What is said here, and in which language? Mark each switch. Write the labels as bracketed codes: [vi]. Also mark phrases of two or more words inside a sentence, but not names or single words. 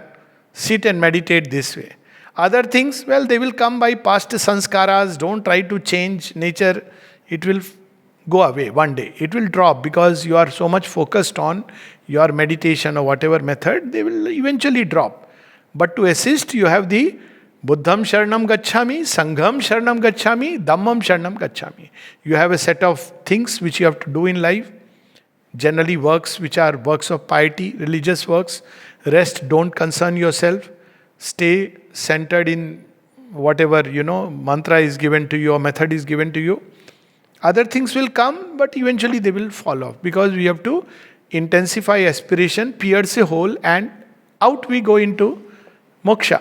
[en] Sit and meditate this way. Other things, well, they will come by past sanskaras. Don't try to change nature. It will go away one day. It will drop because you are so much focused on your meditation or whatever method, they will eventually drop. But to assist, you have the [pi] Buddham Sharanam Gacchami, Sangham Sharanam Gacchami, Dhammam Sharanam Gacchami. [en] You have a set of things which you have to do in life. Generally works which are works of piety, religious works. Rest, don't concern yourself. Stay centered in whatever, mantra is given to you or method is given to you. Other things will come, but eventually they will fall off, because we have to intensify aspiration, pierce a hole, and out we go into moksha.